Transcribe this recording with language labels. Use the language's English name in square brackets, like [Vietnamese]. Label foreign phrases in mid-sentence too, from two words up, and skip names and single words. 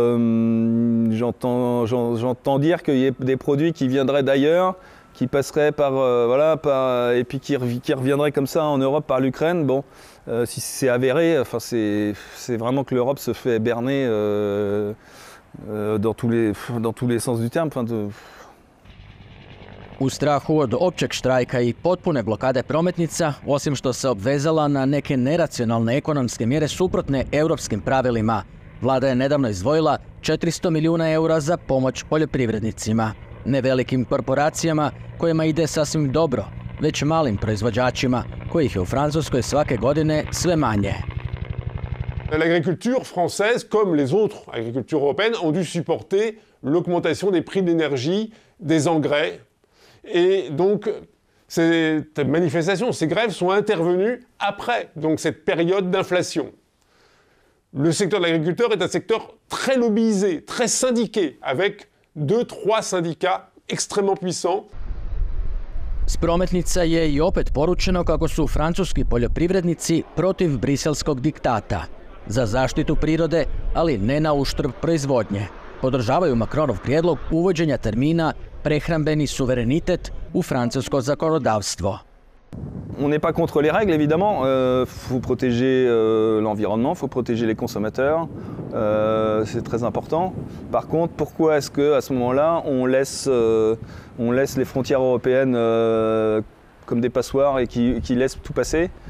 [French] J'entends dire qu'il y a des produits qui viendraient d'ailleurs, qui passeraient et puis qui reviendraient comme ça en Europe par l'Ukraine. Bon, si c'est avéré, c'est vraiment que l'Europe se fait berner dans tous les sens du terme. [Croatian] U strahu od općeg štrajka i potpune blokade prometnica, osim što se obvezala na neke neracionalne ekonomske mjere suprotne europskim pravilima, vlada je nedavno izdvojila 400 milijuna € za pomoć poljoprivrednicima. Ne velikim korporacijama kojima ide sasvim dobro, već malim proizvođačima kojih je u Francuskoj svake godine sve manje. [French] L'agriculture française, comme les autres agricultures européennes, ont dû supporter l'augmentation des prix de l'énergie, des engrais. Et donc, ces manifestations, ces grèves sont intervenues après donc, cette période d'inflation. Le secteur de l'agriculteur est un secteur très lobbyisé, très syndiqué, avec 2-3 syndicats extrêmement puissants. [Croatian] S prometnica je i opet poručeno kako su francuski poljoprivrednici protiv briselskog diktata. Za zaštitu prirode, ali ne na uštrb proizvodnje. Podržavaju Macronov prijedlog uvođenja termina prehrambeni suverenitet u francusko zakonodavstvo. [French] On n'est pas contre les règles, évidemment. Faut protéger l'environnement, faut protéger les consommateurs. C'est très important. Par contre, pourquoi est-ce qu'à ce moment-là, on laisse les frontières européennes comme des passoires et qui laissent tout passer?